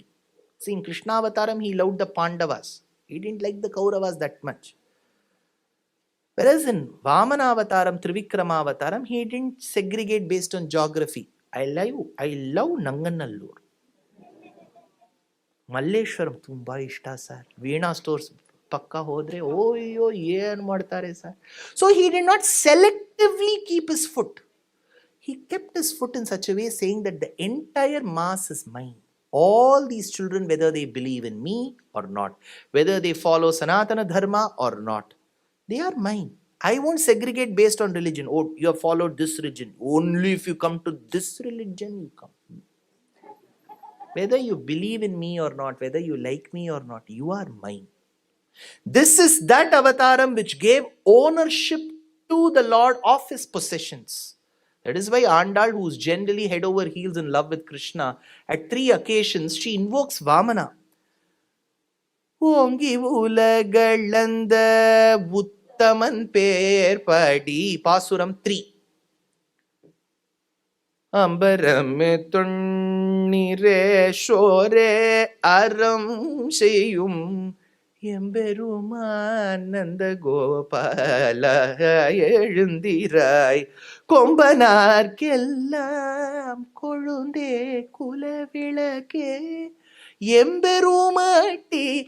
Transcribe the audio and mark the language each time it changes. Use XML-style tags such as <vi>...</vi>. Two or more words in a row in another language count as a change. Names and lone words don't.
<en>See, in Krishna Avataram, he loved the Pandavas. He didn't like the Kauravas that much. Whereas in Vamana Avataram, Trivikrama Avataram, he didn't segregate based on geography. I love Nanganallur.</en> <kn>Malleshwaram, ತುಂಬಾ ಇಷ್ಟ sir.</kn> <en>Veena stores,</en> <kn>ಪಕ್ಕ ಹೋದ್ರೆ ಓಯ್ಯೋ ಏನು ಮಾಡ್ತಾರೆ ಸರ್.</kn> <en>ಸೊ he did not selectively keep his foot. He kept his foot in such a way saying that the entire mass is mine. All these children, whether they believe in me or not, whether they follow Sanatana Dharma or not, they are mine. I won't segregate based on religion. Oh, you have followed this religion. Only if you come to this religion, you come. Whether you believe in me or not, whether you like me or not, you are mine. This is that avataram which gave ownership to the Lord of his possessions. That is why Andal, who is generally head over heels in love with Krishna, at 3 occasions she invokes Vamana.</en> <ta>ஓங்கி உலகளந்த உத்தமன் பேர் படி, பாசுரம் 3. அம்பரமே தொன்னிரே ஷோரே அறம் செய்யும் எம்பெருமானந்த கோபால எழுந்திராய், கொம்பனார்க்கெல்லாம் கொழுந்தே குலவிளக்கே எம்பெருமாட்டி</ta>